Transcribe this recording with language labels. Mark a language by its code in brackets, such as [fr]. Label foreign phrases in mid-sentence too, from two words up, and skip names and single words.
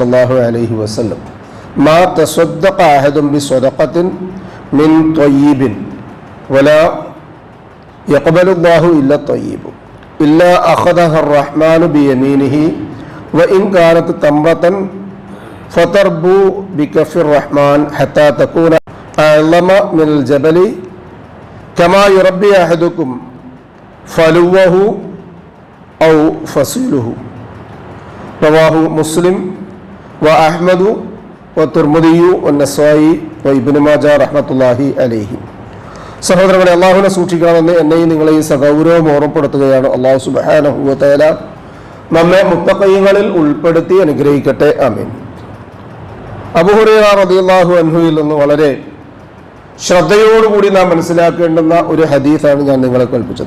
[ar] الله عليه وسلم ما تصدق أحد بصدقة من طيب ولا يقبل الله إلا الطيب إلا أخذها الرحمن بيمينه وإن كانت تمرة فتربو بكف الرحمن حتى تكون أعظم من الجبل كما يربي أحدكم فلوه أو فصيله. رواه مسلم وأحمد والترمذي والنسائي وابن ماجه رحمة الله عليه. [ml] സഹോദരങ്ങളെ, അള്ളാഹുവിനെ സൂക്ഷിക്കണമെന്ന് എന്നെയും നിങ്ങളെയും സഗൗരവം ഓർമ്മപ്പെടുത്തുകയാണ്. അള്ളാഹു [ar] سبحانه وتعالى [ml] നമ്മെ മുത്തഖീങ്ങളിൽ ഉൾപ്പെടുത്തി അനുഗ്രഹിക്കട്ടെ. ആമീൻ. അബൂ ഹുറൈറ റളിയല്ലാഹു അൻഹുവിൽ നിന്ന് വളരെ ശ്രദ്ധയോടുകൂടി നാം മനസ്സിലാക്കേണ്ടുന്ന ഒരു ഹദീസാണ് ഞാൻ നിങ്ങളെ കേൾപ്പിച്ചത്.